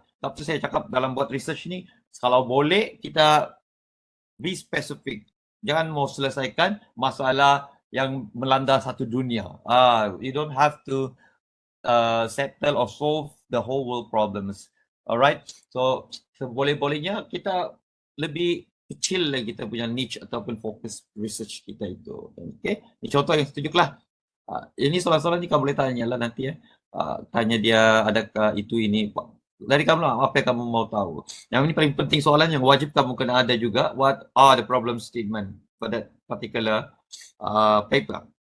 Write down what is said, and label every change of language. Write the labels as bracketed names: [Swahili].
[Malay] Tapi saya cakap dalam buat research ni, kalau boleh kita [English] be specific. [Malay] Jangan mau selesaikan masalah yang melanda satu dunia. [English] You don't have to settle or solve the whole world problems. [Malay] Alright, so seboleh-bolehnya kita lebih kecil lagi kita punya niche ataupun fokus research kita itu. Okay, ini contoh yang setuju lah. Ini soalan-soalan ni kamu boleh tanya lah nanti ya. Tanya dia adakah itu ini. Dari kamu lah, apa yang kamu mau tahu. Yang ini paling penting soalan yang wajib kamu kena ada juga. [English] What are the problem statement for that particular paper?